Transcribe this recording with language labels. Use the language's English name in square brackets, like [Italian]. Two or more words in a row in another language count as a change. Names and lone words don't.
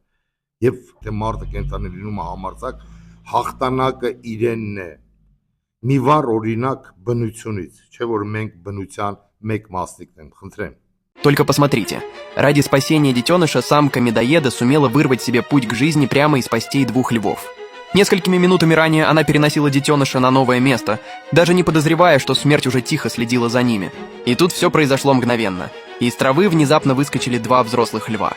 [Armenian] եւ թե մարդը կենտանի լինում է համարձակ, հաղթանակը իրենն է։ Մի վառ օրինակ բնությունից, չէ որ մենք բնության մեկ մասնիկն ենք, խնդրեմ։ [Russian] Только посмотрите, ради спасения детеныша самка медоеда сумела вырвать себе путь к жизни прямо из пастей двух львов. Несколькими минутами ранее она переносила детеныша на новое место, даже не подозревая, что смерть уже тихо следила за ними. И тут все произошло мгновенно. Из травы внезапно выскочили два взрослых льва.